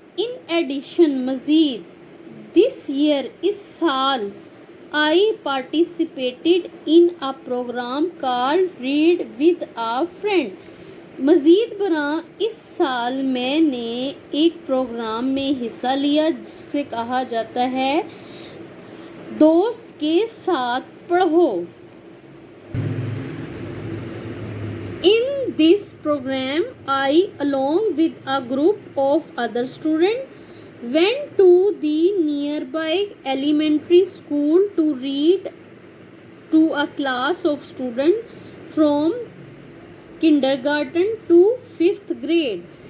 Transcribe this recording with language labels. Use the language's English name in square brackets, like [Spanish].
[Urdu] In addition مزید this year, اس سال [English] I participated in a program called Read with a Friend. [Urdu] مزید برآں اس سال میں نے ایک پروگرام میں حصہ لیا جس سے کہا جاتا ہے دوست کے ساتھ پڑھو. [English] In this program, I, along with a group of other students, went to the nearby elementary school to read to a class of students from kindergarten to 5th grade.